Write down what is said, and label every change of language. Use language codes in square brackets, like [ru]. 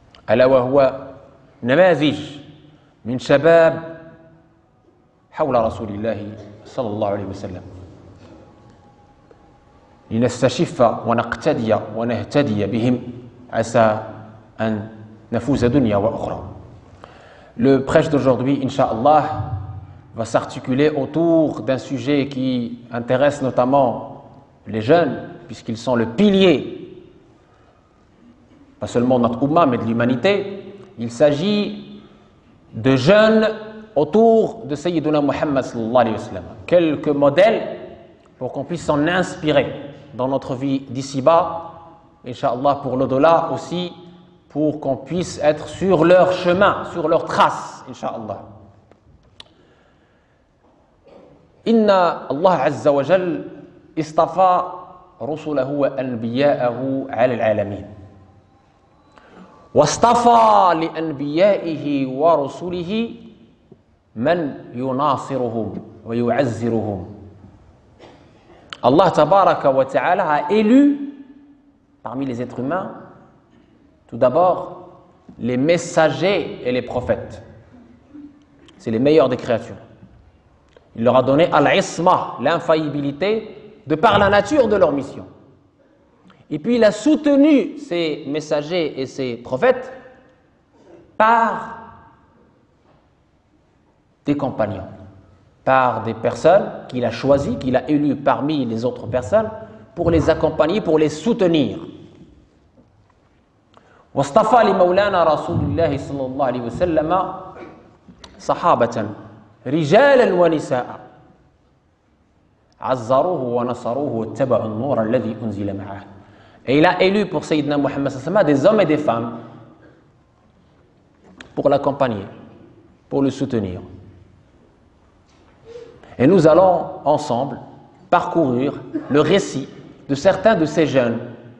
[ar] ألا وهو نماذج من شباب حول رسول الله صلى الله عليه وسلم، لنستشف ونقتدي ونهتدي بهم عسى أن نفوز دنيا وأخرى. [fr] Le prêche d'aujourd'hui, Inch'Allah, va s'articuler autour d'un sujet qui intéresse notamment les jeunes, puisqu'ils sont le pilier, pas seulement de notre Ummah, mais de l'humanité. Il s'agit de jeunes autour de Sayyiduna Muhammad [ar] sallallahu alayhi wa sallam. [fr] Quelques modèles pour qu'on puisse s'en inspirer dans notre vie d'ici-bas, Inch'Allah, pour l'au-delà aussi, pour qu'on puisse être sur leur chemin, sur leur trace, Inch'Allah. [ar] Inna Allah Azza wa Jal istafa rusulahu wa anbiya'ahu ala al-alamin. واصطفى لأنبيائه ورسله من يناصرهم ويعزرهم. [fr] Allah [ar] Tabaraka wa Ta'ala [fr] a élu parmi les êtres humains tout d'abord les messagers et les prophètes. C'est les meilleurs des créatures. Il leur a donné al-isma, l'infaillibilité, de par la nature de leur mission. Et puis il a soutenu ces messagers et ces prophètes par des compagnons, par des personnes qu'il a choisies, qu'il a élues parmi les autres personnes pour les accompagner, pour les soutenir. [ar] واصطفى لمولانا رسول الله صلى الله عليه وسلم صحابة رجالا ونساء عزروه ونصروه واتبعوا النور الذي أنزل معه. [fr] Et il a élu pour Sayyidina Muhammad [ar] sallallahu alayhi wa sallam [fr] des hommes et des femmes pour l'accompagner, pour le soutenir. Et nous allons ensemble parcourir le récit de certains de ces jeunes.